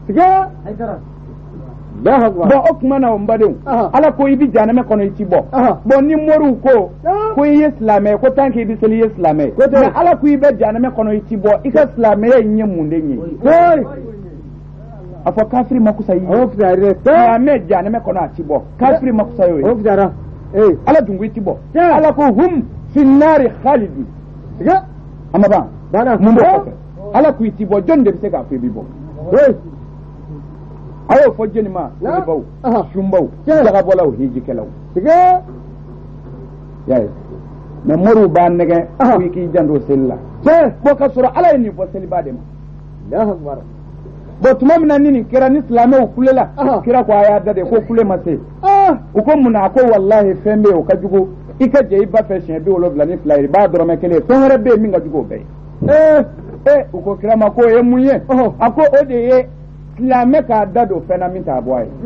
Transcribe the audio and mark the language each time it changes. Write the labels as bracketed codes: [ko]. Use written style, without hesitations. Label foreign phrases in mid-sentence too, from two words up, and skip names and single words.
[bm] bon o tuma na o n badenw ala ko i bɛ jahanɛmɛ kɔnɔ i ti bɔ bon ni moriw ko i ye silamɛ ko [fr] tant que [bm] i bɛ seli i ye silamɛ mais ala ko i bɛ jahanɛmɛ kɔnɔ i ti bɔ i ka silamɛya in ye mun de ye a fɔ kafiri ma kusa i ye silamɛ jahanɛmɛ kɔnɔ a ti bɔ kafiri ma kusa y'o ye ala dun ko i ti bɔ ala ko [ar] هم في النار خالدون [bm] a ma ban mun b'o kɔfɛ ala ko i ti bɔ jɔn de bɛ se k'a fɔ i bɛ bɔ a y'o fɔ jeni ma selibaw sunbaw jagabɔlaw hijikɛlaw y'a ye mais moriw b'a nɛgɛn ko i k'i janto seli la bon ka sɔrɔ ala ye nin fɔ seliba de ma bon tuma min na ni nin kɛra ni silamɛw kulela kira ko a y'a da de ko kule ma se u ko mun na a ko wallahi fɛn bɛ yen o ka jugu i ka jɛ i ba fɛ siɲɛ 72 i b'a dɔrɔmɛ kelen fɛn wɛrɛ bɛ yen min ka jugu o bɛɛ ye u ko kira ma ko o ye mun ye a ko o de ye silamɛ k'a da don fɛn na min t'a bɔ a